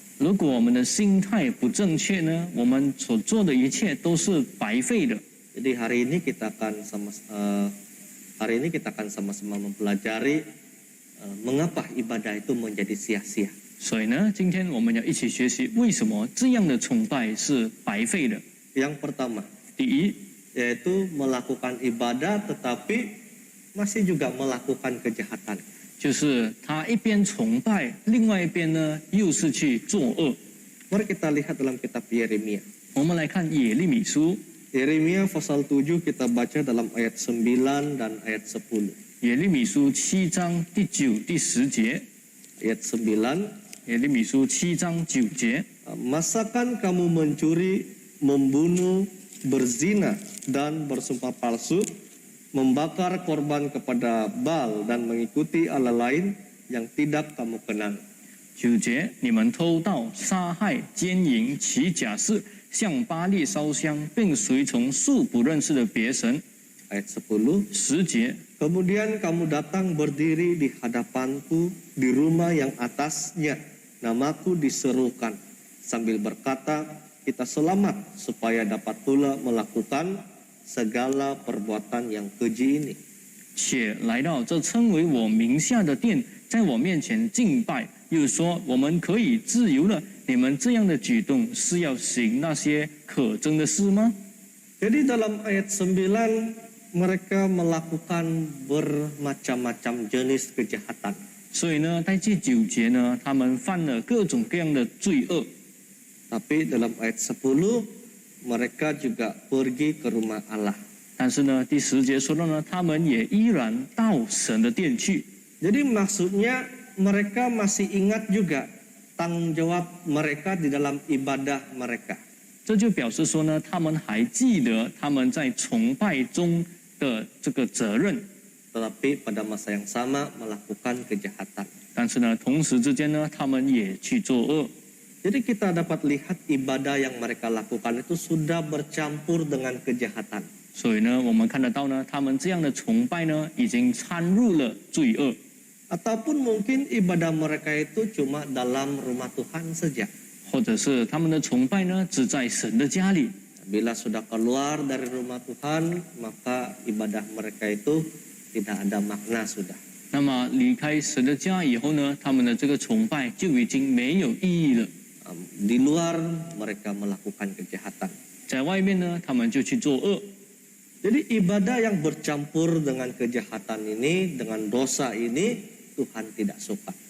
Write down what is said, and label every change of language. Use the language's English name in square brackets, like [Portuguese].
[Chinese] 如果我们的心态不正确呢，我们所做的一切都是白费的。 [Indonesian] Jadi hari ini kita akan sama-sama mempelajari mengapa ibadah itu menjadi sia-sia. [Chinese] 所以呢，今天我们要一起学习为什么这样的崇拜是白费的。 [Indonesian] Yang pertama, [Chinese] 第一， [Indonesian] yaitu melakukan ibadah tetapi masih juga melakukan kejahatan. [Chinese] 就是他一边崇拜，另外一边呢又是去作恶。 [Indonesian] Mari kita lihat dalam kitab Yeremia. [Chinese] 我们来看耶利米书， [Indonesian] Yeremia pasal 7 kita baca dalam ayat 9 dan ayat 10. [Chinese] 耶利米书7章第9、第10节。 [Indonesian] Ayat 9, [Chinese] 耶利米书7章9节。 [Indonesian] masakan kamu mencuri, membunuh, berzina, dan bersumpah palsu, membakar korban kepada Baal dan mengikuti Allah lain yang tidak kamu kenal. [Chinese] 9节，你们偷盗、杀害、奸淫、起假誓，向巴力烧香，并随从素不认识的别神。 [Indonesian] Ayat 10, [Chinese] 10节， [Indonesian] kemudian kamu datang berdiri di hadapanku di rumah yang atasnya namaku diserukan sambil berkata, kita selamat supaya dapat pula melakukan segala perbuatan yang keji ini. [Chinese] 且来到这称为我名下的殿，在我面前敬拜，又说我们可以自由了。你们这样的举动是要行那些可憎的事吗？ [Indonesian] Jadi dalam ayat 9 mereka melakukan bermacam-macam jenis kejahatan. [Chinese] 所以呢，在这9节呢，他们犯了各种各样的罪恶。 [Indonesian] Tapi dalam ayat 10 mereka juga pergi ke rumah Allah. [Chinese] 但是呢，第10节说到呢，他们也依然到神的殿去。 [Indonesian] Jadi maksudnya mereka masih ingat juga tanggung jawab mereka di dalam ibadah mereka. [Chinese] 这就表示说呢，他们还记得他们在崇拜中的这个责任， [Indonesian] Tetapi pada masa yang sama melakukan kejahatan. [Chinese] 但是呢，同时之间呢，他们也去作恶。 [Indonesian] Jadi kita dapat lihat ibadah yang mereka lakukan itu sudah bercampur dengan kejahatan. [Chinese] 所以呢，我们看得到呢，他们这样的崇拜呢，已经掺入了罪恶， [Indonesian] Ataupun mungkin ibadah mereka itu cuma dalam rumah Tuhan saja. [Chinese] 或者是他们的崇拜呢，只在神的家里。 [Indonesian] Bila sudah keluar dari rumah Tuhan, maka ibadah mereka itu tidak ada makna sudah. [Chinese] 那么离开神的家以后呢，他们的这个崇拜就已经没有意义了。 [Indonesian] Di luar mereka melakukan kejahatan. [Chinese] 在外面呢，他们就去作恶。 [Indonesian] Jadi ibadah yang bercampur dengan kejahatan ini, dengan dosa ini, Tuhan tidak suka.